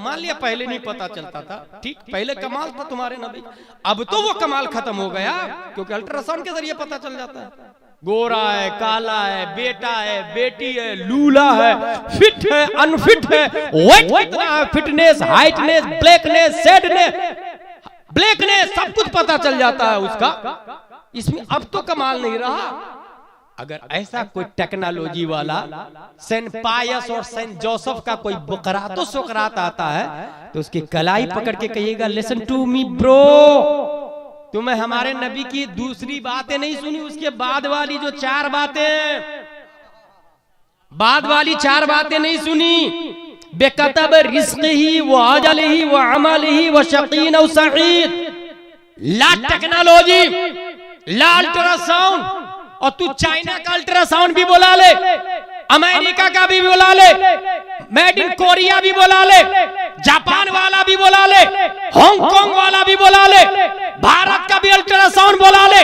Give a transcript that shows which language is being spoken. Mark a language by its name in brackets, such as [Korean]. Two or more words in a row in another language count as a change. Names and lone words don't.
[Hindi] मान लिया पहले नहीं पता चलता था, ठीक, पहले कमाल था तुम्हारे नबी, अब तो वो कमाल खत्म हो गया, क्योंकि अल्ट्रासाउंड के जरिए पता चल जाता है। गोरा है, काला है, बेटा है, बेटी है, लूला है, फिट है, अनफिट है, वेट कितना है, फिटनेस, [English] heightness, blackness, shadeness, blackness, [Hindi] सब कुछ पता चल जाता है उसका। इसमें अब तो कमाल नहीं रहा। अगर ऐसा कोई टेक्नोलॉजी वाला सेंट पायस और सेंट जोसेफ का कोई बुकरातो सुकरात आता है तो उसकी कलाई पकड़ के कहिएगा, [English] listen to me bro, [Hindi] तुम्हें हमारे नबी की दूसरी बातें नहीं सुनी, उसके बाद वाली जो 4 बातें, बाद वाली 4 बातें नहीं सुनी। [Arabic] بكتب رزقه وأجله وعمله وشقي أو سعيد. [Hindi] ला टेक्नोलॉजी, ला अल्ट्रासाउंड, और तू चाइना का अल्ट्रासाउंड भी बुला ले, अमेरिका का भी बुला ले, [English] made in Korea [Hindi] भी बुला ले, जापान वाला भी बुला ले, हांगकांग वाला भी बुला ले, भारत का भी अल्ट्रासाउंड बुला ले।